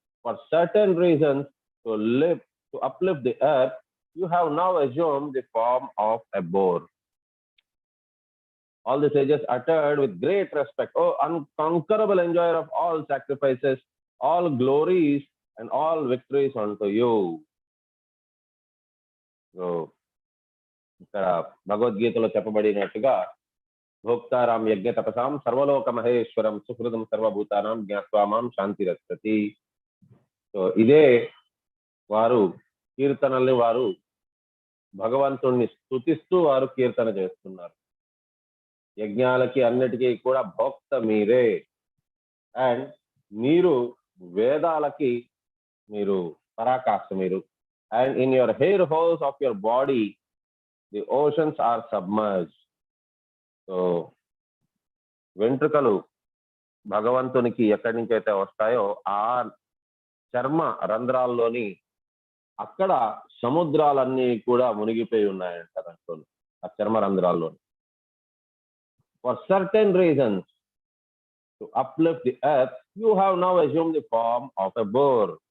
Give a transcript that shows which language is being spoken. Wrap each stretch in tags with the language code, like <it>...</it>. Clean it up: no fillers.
<en>For certain reasons, to uplift the earth, you have now assumed the form of a boar. All the sages uttered with great respect, O unconquerable enjoyer of all sacrifices, all glories and all victories unto you.</en> <sa>So,</sa> <te>ఇక్కడ భగవద్గీతలో చెప్పబడినట్టుగా</te> <sa>భోక్తారాం యజ్ఞ తపసాం సర్వలోక మహేశ్వరం సుహృదం సర్వభూతానాం జ్ఞాత్వామాం శాంతి రక్షతి.</sa> <te>So ఇదే వారు కీర్తనల్ని వారు భగవంతుణ్ణి స్తుతిస్తూ వారు కీర్తన చేస్తున్నారు. యజ్ఞాలకి అన్నిటికీ కూడా భోక్త మీరే, అండ్ మీరు వేదాలకి మీరు పరాకాష్ఠ మీరు.</te> <en>And in your hair holes of your body the oceans are submerged.</en> <te>So వెంట్రుకలు భగవంతునికి ఎక్కడి నుంచి అయితే వస్తాయో ఆ చర్మ రంధ్రాల్లోని అక్కడ సముద్రాలన్నీ కూడా మునిగిపోయి ఉన్నాయంట దాంట్లో, ఆ చర్మ రంధ్రాల్లోని.</te> <en>For certain reasons, to uplift the earth, you have now assumed the form of a boar.</en>